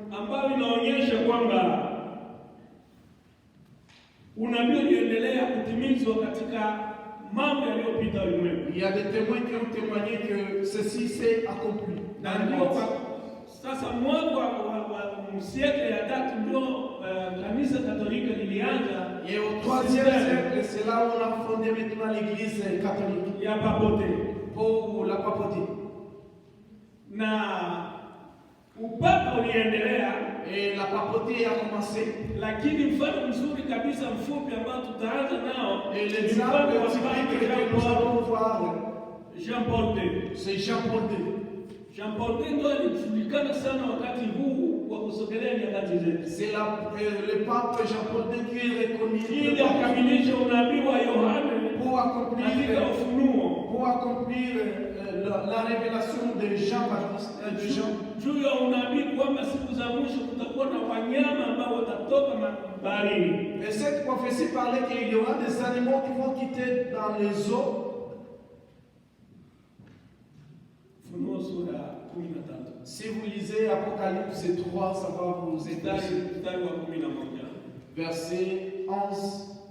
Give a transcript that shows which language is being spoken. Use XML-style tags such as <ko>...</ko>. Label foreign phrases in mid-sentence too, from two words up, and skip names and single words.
<fr>Il y a des témoins qui ont témoigné que ceci s'est accompli. Et au 3e siècle, c'est là où on a fondé maintenant l'église catholique. Pour la papauté.</fr> <sw>na upako uliendelea.</sw> <fr>Et la papauté a commencé.</fr> <sw>Lakini mfano mzuri kabisa mfupi ambao tutaanza nao</sw> <fr>Et l'exemple typique que nous allons voir, Jean-Paul II. c'est Jean-Paul II.</fr> <sw>Jean-Paul II ndio alijulikana sana wakati huu wa kusogelea nyakati zetu.</sw> <fr>C'est le pape Jean-Paul II qui est reconnu</fr> <sw>ili akamilishe unabii wa Yohane</sw> <fr>pour accomplir la révélation de Jean</fr> <sw>juu ya unabii kwamba siku za mwisho kutakuwa na wanyama ambao watatoka baharini.</sw> <fr>Et cette prophétie parlait qu'il y aura des animaux qui vont quitter dans les eaux. Si vous lisez Apocalypse 3, ça va vous aider. Verset 11.</fr>